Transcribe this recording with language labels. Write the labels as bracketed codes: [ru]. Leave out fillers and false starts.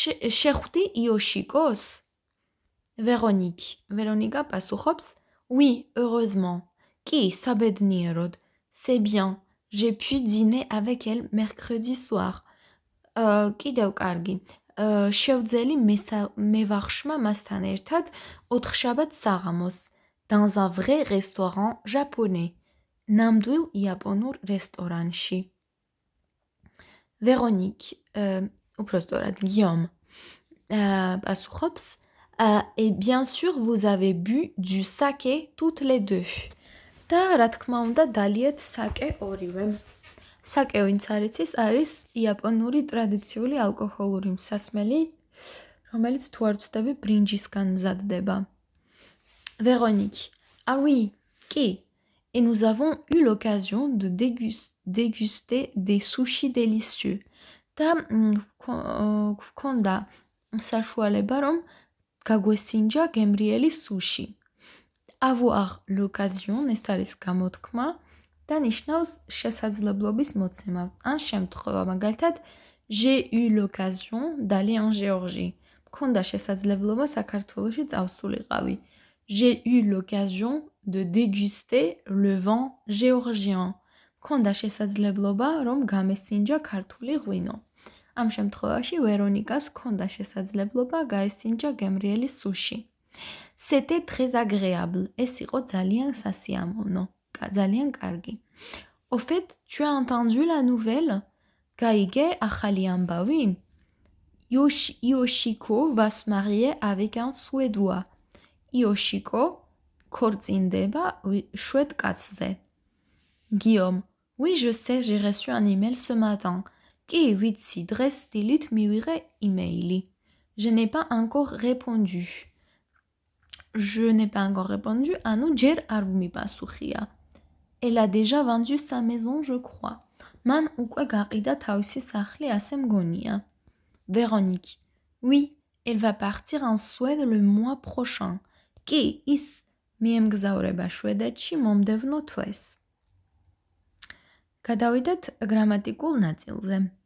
[ka] შეხვდი იოშიკოს? Véronique პასუხობს. [fr] Oui, heureusement. [ka] კი, საბედნიეროდ. [fr] C'est bien. J'ai pu dîner avec elle mercredi soir. [ka] კიდევ კარგი. შევძელი მევახშმა მასთან ერთად 4-შაბათ საღამოს. [fr] Dans un vrai restaurant japonais. [ka] ნამდვილ იაპონურ რესტორანში. Véronique, უпростորად, Guillaume, პასუხობს. [fr] Et bien sûr, vous avez bu du saké toutes les deux. [ka] და რა თქმა უნდა, დალიეთ საკე ორივე. საკე ვინც არ იცის, არის იაპონური ტრადიციული ალკოჰოლური მსასმელი, რომელიც თუ არ ვცდები, ბრინჯისგან მზადდება. [fr] Véronique, ah oui, [ka] კი. [fr] Et nous avons eu l'occasion de déguster des sushis délicieux. [ka] და გვქონდა საშუალება, რომ გაგვესინჯა გემრიელი სუში. [fr] Avoir l'occasion, [ka] ეს არის გამოთქმა და ნიშნავს შესაძლებლობის მოცემა. ან შემთხვევა, მაგალითად, [fr] j'ai eu l'occasion d'aller en Géorgie. [ka] მქონდა შესაძლებლობა საქართველოში წავსულიყავი. [fr] J'ai eu l'occasion de déguster le vin géorgien. [ka] მქონდა შესაძლებლობა, რომ გამესინჯა ქართული ღვინო. ამ შემთხვევაში ვერონიკას მქონდა შესაძლებლობა გაესინჯა გემრიელი სუში. [fr] C'était très agréable. [ka] ეს იყო ძალიან სასიამოვნო, ძალიან კარგი. [fr] Au fait, tu as entendu la nouvelle? [ka] გაიგე ახალი ამბავი? [fr] Yoshiko va se marier avec un Suédois. [ka] Yoshiko ქორწინდება შვედ კაცზე. [fr] Guillaume, oui, je sais, j'ai reçu un email ce matin. [ka] კი, ვიცი, დღეს დილით მივიღე იმეილი. [fr] Je n'ai pas encore répondu. Je n'ai pas encore répondu. [ka] ანუ ჯერ არ ვმიპასუხია. [fr] Elle a déjà vendu sa maison, je crois. [ka] მან უკვე გაყიდა თავისი სახლი, ასე მგონია. [fr] Véronique, oui, elle va partir en Suède le mois prochain. [ka] კი, ის მიემგზავრება შვედეთში მომდევნო თვეს. გადავიდეთ გრამატიკულ ნაწილზე.